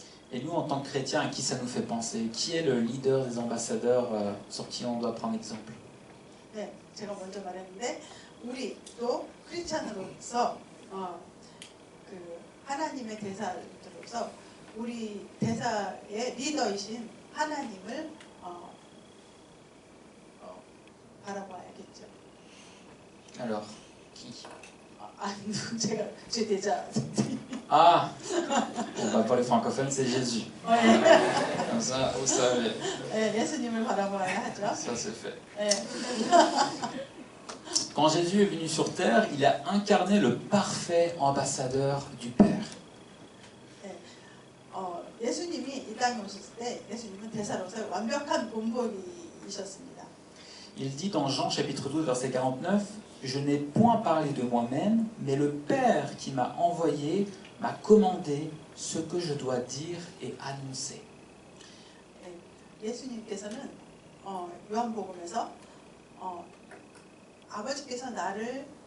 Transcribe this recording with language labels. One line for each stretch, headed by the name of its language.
French: Et nous, en tant que chrétiens, à qui ça nous fait penser? Qui est le leader des ambassadeurs sur qui on doit prendre exemple?
Korean: 네, 제가 먼저 말했는데 우리도 크리스찬으로서 그 하나님의 대사로서 우리 대사의 리더이신 하나님을 바라봐야겠죠.
French: Alors, qui?
Korean: 제가 제 대자.
French: Ah, bon, bah, pour les francophones, c'est Jésus. Comme ça, vous savez.
Korean: 예수님을 바라봐야 하죠.
French: Ça, c'est fait. Quand Jésus est venu sur terre, il a incarné le parfait ambassadeur du Père.
Korean: 예수님이 이 땅에 오셨을 때 예수님은 대사로서 완벽한 본보기이셨습니다.
French: Il dit dans Jean chapitre 12 verset 49, je n'ai point parlé de moi-même, mais le Père qui m'a envoyé m'a commandé ce que je dois dire et annoncer.
Korean: 예수님께서는 요한복음에서 아버지께서 나를